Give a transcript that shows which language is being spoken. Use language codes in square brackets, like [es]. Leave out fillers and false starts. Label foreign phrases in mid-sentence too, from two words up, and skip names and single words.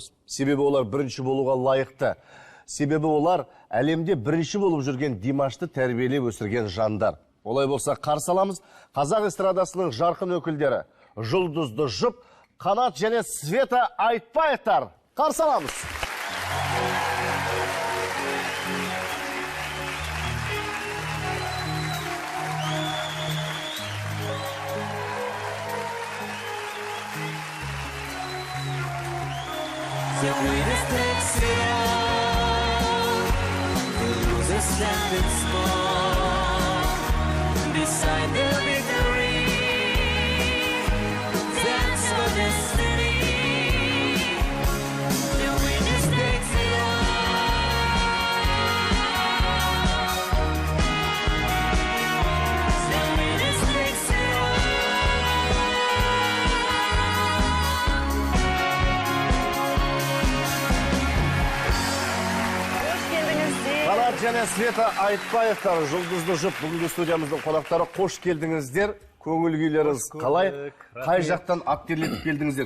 [kk] Себебі олар бірінші болуға лайықты. Себебі олар әлемде бірінші болып жүрген Димашты тәрбиелеп өсірген жандар. Олай болса қарсы аламыз қазақ эстрадасының жарқын өкілдері Жұлдызды жұп, Қанат және Света Айтбаевтар. Қарсы аламыз. [en] The winners takes it all, the losers standing small, beside the victory, that's our destiny. The winners takes it all, the winners takes it all. [kk] Қанат және Света Айтбаевтар, Жұлдызды жұп, бүгінгі студиямыздың қонақтары, қош келдіңіздер. Көңіл күйлеріңіз қалай? Қай жақтан актерлетіп келдіңіздер?